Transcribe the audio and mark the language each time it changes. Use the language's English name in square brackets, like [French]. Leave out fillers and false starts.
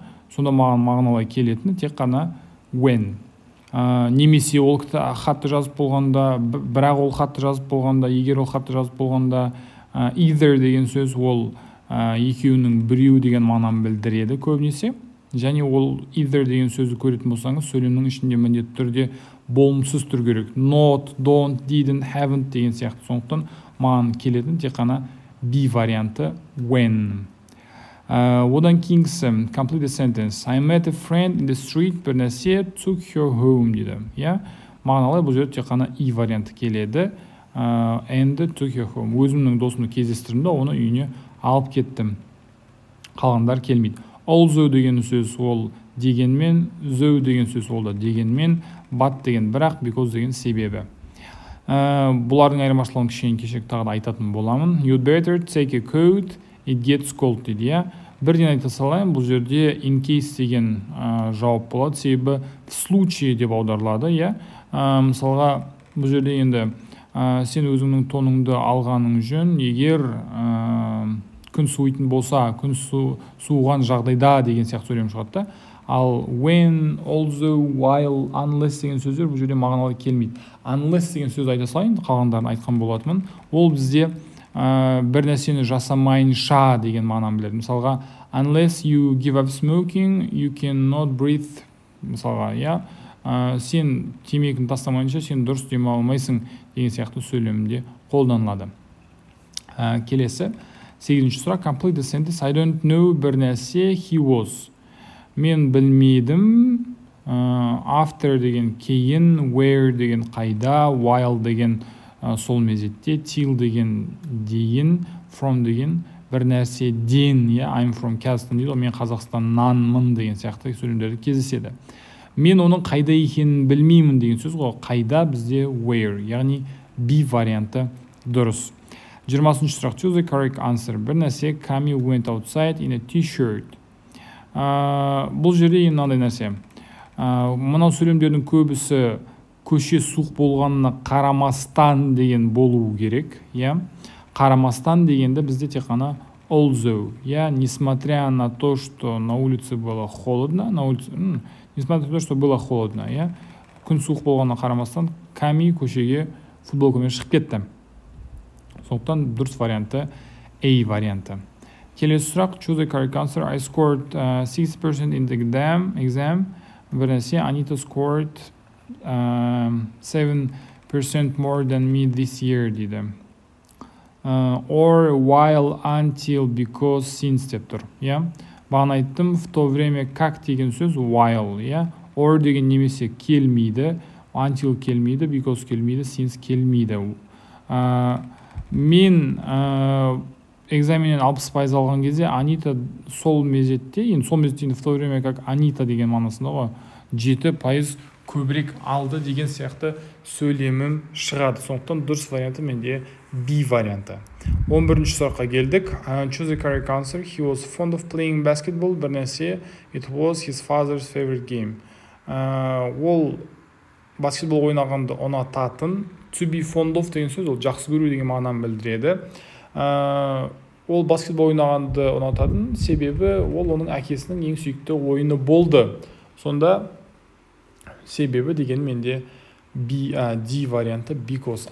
[Kazakh] Сонда маған мағыналай келетіні тек қана when. Немесе ол хатты жазып болғанда, бірақ ол хатты жазып болғанда, егер ол хатты жазып болғанда, either деген сөз ол екеуінің біреу деген мағынаны білдіреді көбінесе. Және ол either деген сөзді көретін болсаңыз, сөйлемнің ішінде міндетті түрде болымсыз түр керек. [English] Not, don't, didn't, haven't [Kazakh] деген сияқты. Сондықтан маған келетін тек қана B варианты when. Одан кейінгісі, [English] complete the sentence. I met a friend in the street, [Kazakh] бір нәрсе, [English] took her home [Kazakh] дейді. Мағыналай бұл жерде тек қана E варианты келеді. [English] And took her home. [Kazakh] Өзімнің досымды кездестірдім да, оны үйіне алып кеттім. Қалғандар келмейді. Also деген сөз ол дегенмен, though деген сөз ол да дегенмен, but деген бірақ, because деген себебі. Бұлардың айырмашылығын кішкене кешек тағы да айтатын боламын. [English] You'd better take a coat, it gets cold [Kazakh] дейді. Бірден айта салайын, бұл жерде in case деген жауап болады, себебі [Russian] в случае [Kazakh] деп аударылады. Мысалға, бұл жерде енді сен өзіңнің тоныңды алғаның жөн, егер күн суитын болса, күн суыған жағдайда деген сияқты сөйлем шығады. Ал when, also, while, unless деген сөздер бұл жерде мағыналы келмейді. Unless деген сөз айта салайын, қалғандарын айтқан болатынмын. Ол бізде бір нәрсені жасамайынша деген мағынаны біледі. Мысалға, [English] unless you give up smoking, you cannot breathe. [Kazakh] Мысалға, сен темекіні тастамайынша сен дұрыс демала алмайсың деген сияқты сөйлемде қолданылады. Келесі, 8-ші сұрақ, [English] complete the sentence. I don't know [Kazakh] бір нәрсе, [English] he was. [Kazakh] Мен білмедім, after деген кейін, where деген қайда, while деген сол мезетте, till деген дейін, from деген бір нәрсе ден, [English] I'm from Kazakhstan [Kazakh] дейді, мен Қазақстаннанмын деген сияқты сөйлемдерде кездеседі. Мен оның қайда екенін білмеймін деген сөз ғой, қайда бізде where, яғни B варианты дұрыс. 20-ші сұрақ, [English] choose the correct answer. [Kazakh] Бір нәрсе, [English] Camille went outside in a t-shirt. [Kazakh] Бұл жерде мынандай нәрсе. Мынау сөйлемдердің көбісі көше суық болғанына қарамастан деген болуы керек. Қарамастан дегенде бізде тек қана although. [Russian] Несмотря на то, что на улице было холодно, несмотря на то, что было холодно, [Kazakh] күн суық болғанына қарамастан Ками көшеге футболкамен шығып кетті. Сондықтан дұрыс варианты A варианты. Келесі сұрақ, [English] choose the correct answer. I scored 6% in the exam. [Kazakh] Бірнәрсе, [English] Anita scored 7% more than me this year [Kazakh] дейді. [English] Or while, until, because, since [Kazakh] деп тұр. Бағана айттым, [Russian] в то время как [Kazakh] деген сөз while. Or деген немесе келмейді, until келмейді, because келмейді, since келмейді. Мен экзаменнен 60% алған кезде Анита сол мезетте, енді сол мезетте [Russian] в то время как [Kazakh] Анита деген мағынасында ғой, 7% көбірек алды деген сияқты сөйлемім шығады. Сондықтан дұрыс варианты менде B варианты. 11-ші сұраққа келдік. [English] Choose the correct answer. He was fond of playing basketball. [Kazakh] Бір нәрсе, [English] it was his father's favorite game. [Kazakh] Ол баскетбол ойнағанды ұнататын. [English] To be fond of [Kazakh] деген сөз, ол жақсы көру деген мағынаны білдіреді. Ол баскетбол ойнағанды ұнататын, себебі ол оның әкесінің ең сүйікті ойыны болды. Сонда себебі деген менде D варианты, because.